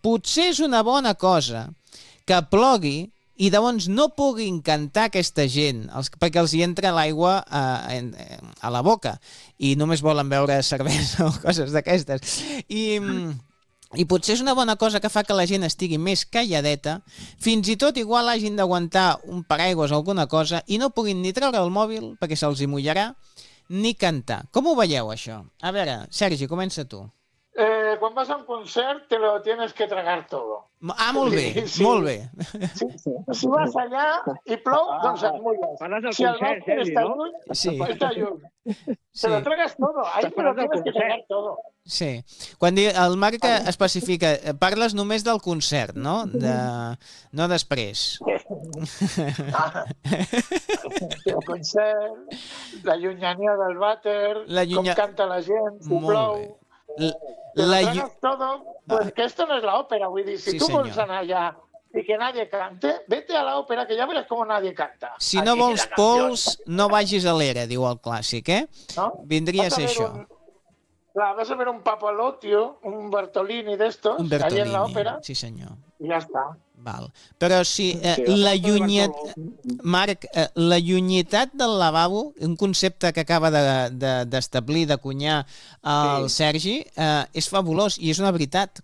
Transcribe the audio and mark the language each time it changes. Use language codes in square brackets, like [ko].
[ca] Potser és una bona cosa que plogui i llavors no puguin cantar aquesta gent, perquè els hi entra l'aigua a la boca i només volen beure cervesa o coses d'aquestes. I potser és una bona cosa que fa que la gent estigui més calladeta, fins i tot igual hagin d'aguantar un paraigües o alguna cosa i no puguin ni treure el mòbil perquè se'ls hi mullarà, ni cantar. Com ho veieu, això? A veure, Sergi, comença tu. [es] Quan vas a un concert te lo tienes que tragar todo. [ca] Ah, molt bé, sí. Molt bé. Sí. Si vas allà i plou, doncs et mulles. Si el concert, mòbil està lluny, sí. Està lluny. Sí. [es] Te lo tragas todo, ahí te lo tienes que tragar todo. [ca] Sí, quan el Marc que especifica, parles només del concert, no? No després. El concert, la llunyania del vàter, com canta la gent, si plou... [es] Todo, pues que esto no es la ópera, [ca] vull dir, si tu vols anar allà i que [es] nadie cante, vete a la ópera, que ya verás como nadie canta. [ca] Si no vols pols, no vagis a l'era, diu el clàssic, eh? No? Vindries això. [es] Clar, vas a ver un Papalotio, un Bertolini d'estos, [ca] que hi ha en l'òpera. Sí, senyor. I ja està. Val. Però si la llunyet... Marc, la llunyetat del lavabo, un concepte que acaba d'establir, d'acunyar el Sergi, és fabulós i és una veritat.